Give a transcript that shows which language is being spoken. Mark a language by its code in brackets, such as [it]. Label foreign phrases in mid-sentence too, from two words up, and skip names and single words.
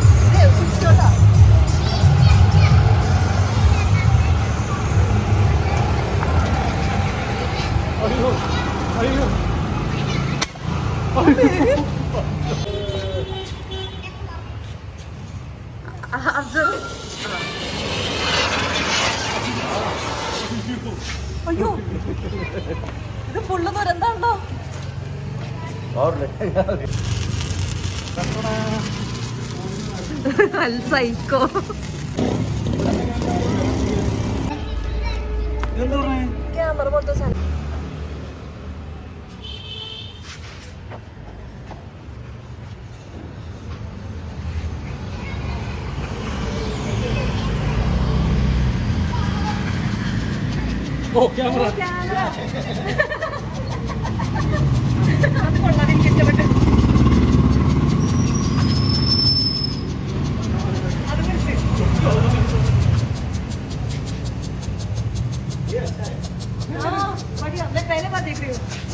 [ml] അയ്യോ അയ്യോ അയ്യോ ഇത് ഫുള്ള് ദുരന്തമുണ്ടോ? [en] psycho camera [ml] പോലത്തെ സാധനം. [en] Oh, camera. Camera. [ml] അത് കൊള്ളാം, എനിക്ക് ഇഷ്ടപ്പെട്ടു. [hi] हाँ, बढ़िया, मैं पहले बार देख रही हूँ.